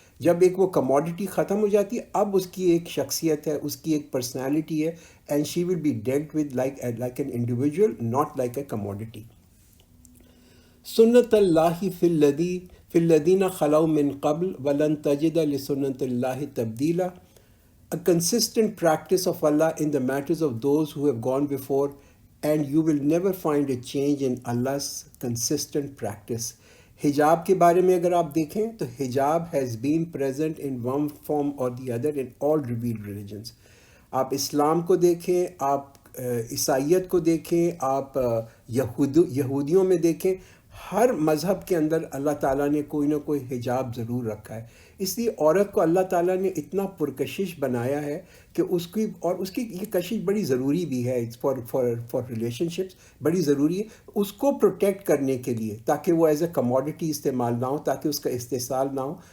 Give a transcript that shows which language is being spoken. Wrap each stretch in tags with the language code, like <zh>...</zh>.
<ur>جب ایک وہ کموڈٹی ختم ہو جاتی ہے، اب اس کی ایک شخصیت ہے، اس کی ایک پرسنالٹی ہے،</ur> <en>And she will be dealt with like an individual, not like a commodity.</en> <ar>سنت اللہ فی الذین خلو من قبل ولن تجد لسنت اللہ تبدیلا.</ar> <en>A consistent practice of Allah in the matters of those who have gone before, and you will never find a change in Allah's consistent practice.</en> <ur>حجاب کے بارے میں اگر آپ دیکھیں تو حجاب</ur> <en>has been present in one form or the other in all revealed religions.</en> <ur>آپ اسلام کو دیکھیں، آپ عیسائیت کو دیکھیں، آپ یہودیوں میں دیکھیں، ہر مذہب کے اندر اللہ تعالیٰ نے کوئی نہ کوئی حجاب ضرور رکھا ہے. اس لیے عورت کو اللہ تعالیٰ نے اتنا پرکشش بنایا ہے کہ اس کی یہ کشش بڑی ضروری بھی ہے</ur> <en>for relationships,</en> <ur>بڑی ضروری ہے اس کو پروٹیکٹ کرنے کے لیے، تاکہ وہ ایز اے کموڈٹی استعمال نہ ہو، تاکہ اس کا استحصال نہ ہو.</ur>